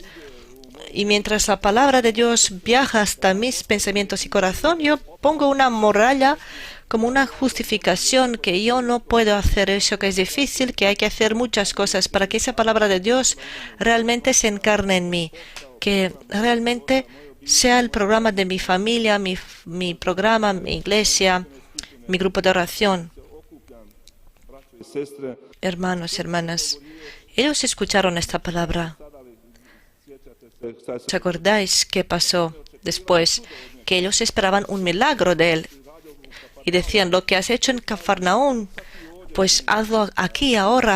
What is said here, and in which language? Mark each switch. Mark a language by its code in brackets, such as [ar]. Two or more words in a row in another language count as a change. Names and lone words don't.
[es] Y mientras la palabra de Dios viaja hasta mis pensamientos y corazón, yo pongo una muralla como una justificación que yo no puedo hacer eso, que es difícil, que hay que hacer muchas cosas para que esa palabra de Dios realmente se encarne en mí, que realmente sea el programa de mi familia, mi programa, mi iglesia, mi grupo de oración. [hr] braćo i sestre, [es] Hermanos, hermanas, ellos escucharon esta palabra. ¿Os acordáis qué pasó después? Que ellos esperaban un milagro de él. Y decían, lo que has hecho en Cafarnaún, pues hazlo aquí, ahora.